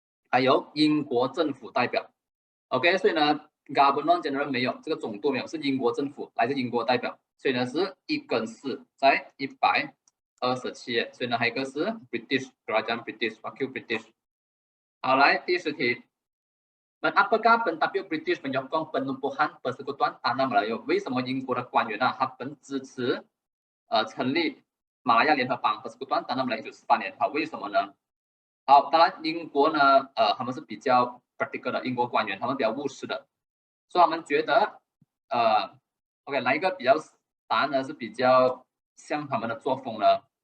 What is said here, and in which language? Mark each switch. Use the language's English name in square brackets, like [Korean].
[Chinese] 还有英国政府代表。OK， 所以呢 ，Governor General 没有，这个总督没有，是英国政府，来自英国代表。所以呢是1跟4，在127页。所以呢还有一个是 British [Malay] Kerajaan British，Wakil British。 [Chinese] 好，来第10题。 [Malay] Apakah pentadbir British menyokong penumpuhan persekutuan tanah Melayu？ [Chinese] 为什么英国的官员他们支持成立马来亚联合邦 Persekutuan Tanah Melayu 1948年？好，为什么呢？好，当然英国呢，他们是比较 practical 的，英国官员他们比较务实的，所以他们觉得，OK， 哪一个比较答案呢是比较像他们的作风呢？